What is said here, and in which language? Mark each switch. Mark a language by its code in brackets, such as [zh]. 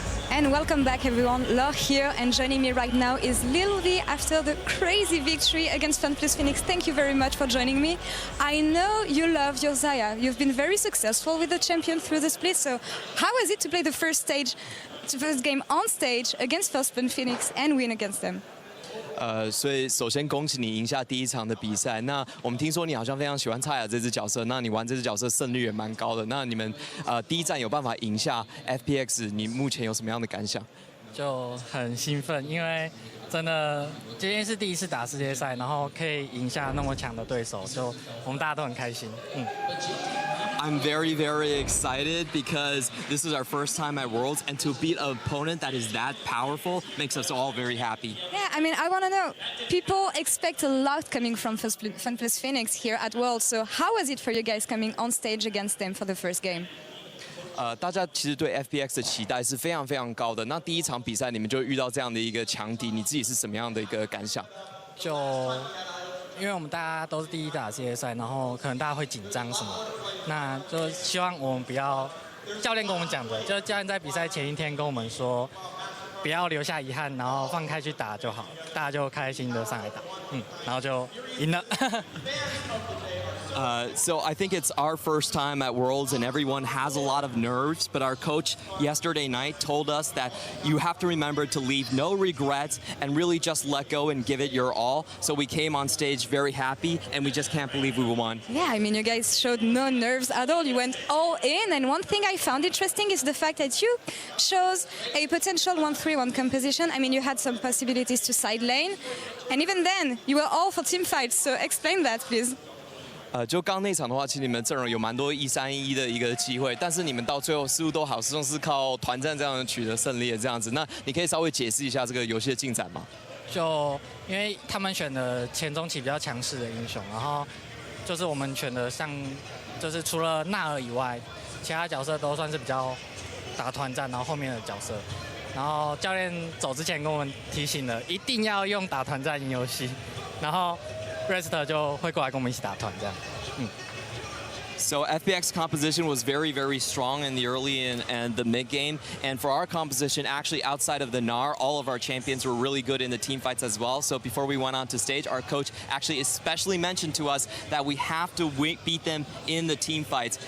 [en] and welcome back everyone. Laure here, and joining me right now is Levi after the crazy victory against FunPlus. Thank you very much for joining me. I know you love your Xayah. You've been very successful with the champion through the split, so how was it to play the first game on stage against FunPlus and win against them? [zh] 所以首先恭喜你赢下第一场的比赛。那我们听说你好像非常喜欢蔡雅这支角色，那你玩这支角色胜率也蛮高的。那你们第一站有办法赢下 FPX， 你目前有什么样的感想？就很兴奋，因为真的今天是第一次打世界赛，然后可以赢下那么强的对手，就我们大家都很开心。 [en] I'm very, very excited because this is our first time at Worlds, and to beat an opponent that is that powerful makes us all very happy. Yeah, I mean, I want to know, people expect a lot coming from FunPlus here at Worlds, so how was it for you guys coming on stage against them for the first game? [zh] 大家其实对 FPX 的期待是非常非常高的。那第一场比赛你们就遇到这样的一个强敌，你自己是什么样的一个感想？就因为我们大家都是第一打世界赛，然后可能大家会紧张什么，那就希望我们不要，教练跟我们讲的，就教练在比赛前一天跟我们说，不要留下遗憾，然后放开去打就好，大家就开心的上来打，然后就赢了。 [en] So I think it's our first time at Worlds and everyone has a lot of nerves, but our coach yesterday night told us that you have to remember to leave no regrets and really just let go and give it your all. So we came on stage very happy and we just can't believe we won. Yeah, I mean, you guys showed no nerves at all. You went all in, and one thing I found interesting is the fact that you chose a potential 1-3-1 composition. I mean, you had some possibilities to side lane, and even then, you were all for team fights. So explain that, please. [zh] 就刚那场的话，其实你们阵容有蛮多1-3-1的一个机会，但是你们到最后似乎都好像是靠团战这样取得胜利的这样子。那你可以稍微解释一下这个游戏的进展吗？就因为他们选的前中期比较强势的英雄，然后就是我们选的像，就是除了纳尔以外，其他角色都算是比较打团战，然后后面的角色。然后教练走之前跟我们提醒了，一定要用打团战赢游戏，然后 Rest 就会过来跟我们一起打团这样。 [en] So FPX composition was very, very strong in the early and the mid game. And for our composition, actually outside of the Gnar, all of our champions were really good in the team fights as well. So before we went on to stage, our coach actually especially mentioned to us that we have to beat them in the team fights.